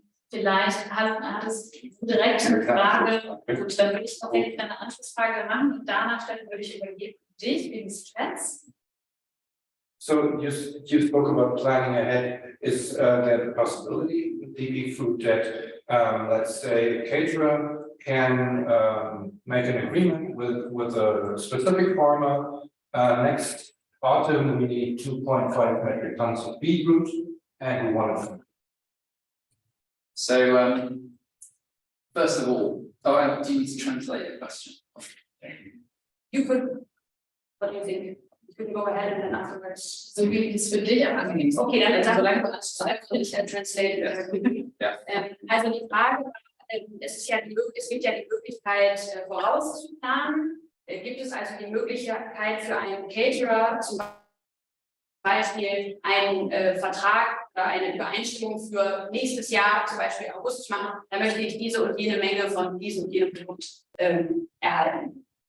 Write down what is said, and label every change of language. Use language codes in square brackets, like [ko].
[de] Vielleicht hat es direkt eine Frage. Gut, dann würde ich tatsächlich eine Anschlussfrage machen und danach würde ich übergeben dich wegen des Chats. [en] So you spoke about planning ahead. Is there the possibility with DB Food that let's say a caterer can make an agreement with a specific farmer next autumn we need 2.5 metric tons of beetroot and we want to. So first of all, do you need to translate the question? You could, what do you think? You can go ahead and then afterwards. [de] So wie es für dich am angenehmsten. Okay, dann solange du alles schreibst, will ich translate. Ja. Also die Frage, es gibt ja die Möglichkeit, vorauszuplanen. Gibt es also die Möglichkeit für einen Caterer zum Beispiel einen Vertrag oder eine Übereinstimmung für nächstes Jahr, zum Beispiel August zu machen, da möchte ich diese und jene Menge von diesem und jenem Produkt erhalten.